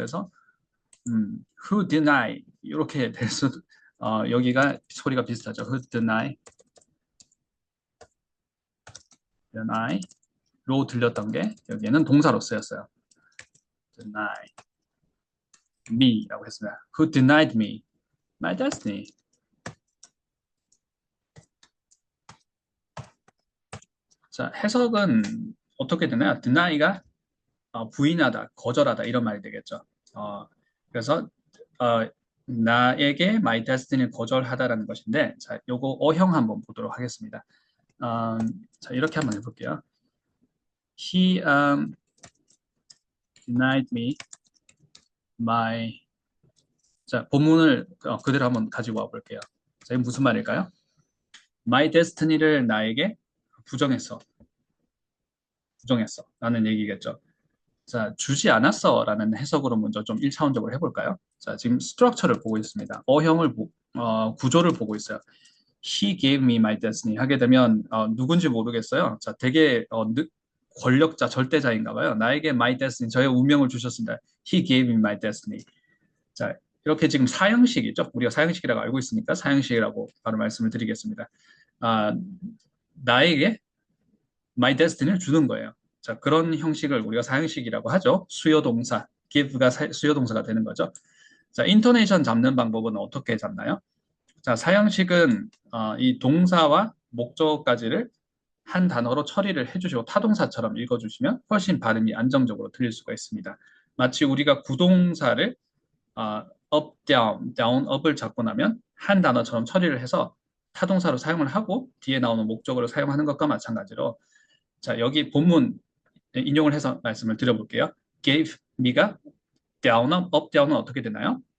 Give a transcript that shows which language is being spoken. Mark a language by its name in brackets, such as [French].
[Korean] 그래서 [English] who deny [Korean] 이렇게 돼서 여기가 소리가 비슷하죠. [English] who deny [Korean] 로 들렸던 게 여기에는 동사로 쓰였어요. [English] deny me [Korean] 라고 했습니다. [English] who denied me my destiny. [Korean] 자, 해석은 어떻게 되나요? deny가 부인하다, 거절하다 이런 말이 되겠죠. 그래서 나에게 [English] my destiny [Korean] 를 거절하다라는 것인데, 자, 요거 어형 한번 보도록 하겠습니다. 자, 이렇게 한번 해볼게요. [English] He denied me my. [Korean] 자, 본문을 그대로 한번 가지고 와볼게요. 자, 이게 무슨 말일까요? [English] My destiny [Korean] 를 나에게 부정했어. 부정했어. 라는 얘기겠죠. 자, 주지 않았어 라는 해석으로 먼저 좀 1차원적으로 해볼까요? 자, 지금 스트럭처를 보고 있습니다. 구조를 보고 있어요. [English] He gave me my destiny [Korean] 하게 되면 누군지 모르겠어요. 자, 되게 권력자, 절대자인가 봐요. 나에게 [English] my destiny, [Korean] 저의 운명을 주셨습니다. [English] He gave me my destiny. [Korean] 자, 이렇게 지금 사형식이죠. 우리가 사형식이라고 알고 있으니까 사형식이라고 바로 말씀을 드리겠습니다. 나에게 [English] my destiny [Korean] 를 주는 거예요. 자, 그런 형식을 우리가 사형식이라고 하죠. 수요동사, give가 수요동사가 되는 거죠. 자, 인토네이션 잡는 방법은 어떻게 잡나요? 자, 사형식은 이 동사와 목적어까지를 한 단어로 처리를 해주시고 타동사처럼 읽어주시면 훨씬 발음이 안정적으로 들릴 수가 있습니다. 마치 우리가 구동사를 up, down, down, up을 잡고 나면 한 단어처럼 처리를 해서 타동사로 사용을 하고 뒤에 나오는 목적어를 사용하는 것과 마찬가지로 자, 여기 본문 인용을 해서 말씀을 드려볼게요. [English] gave me [Korean] 가 down, up, down은 어떻게 되나요?